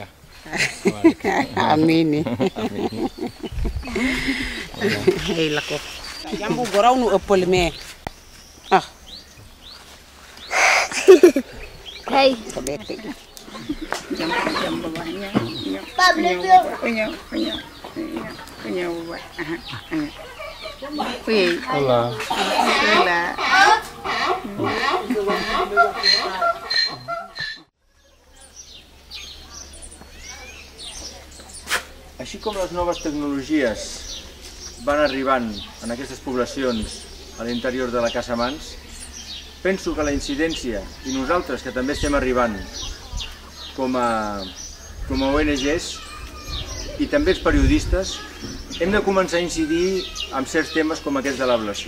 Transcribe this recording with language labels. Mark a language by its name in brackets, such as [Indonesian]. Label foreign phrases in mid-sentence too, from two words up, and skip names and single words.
[Wolof] Amini. Ay la ko. Jambu goraw nu ëppal mais ah. Hey. Jambu ba ñëw. Pablo [Catalan] Hola. Hola. Així com les noves tecnologies van arribant en aquestes poblacions a l'interior de la Casamance, penso que la incidència, i nosaltres que també estem arribant com a ONGs i també els periodistes, hem de començar a incidir en certs temes com aquest de l'ablació.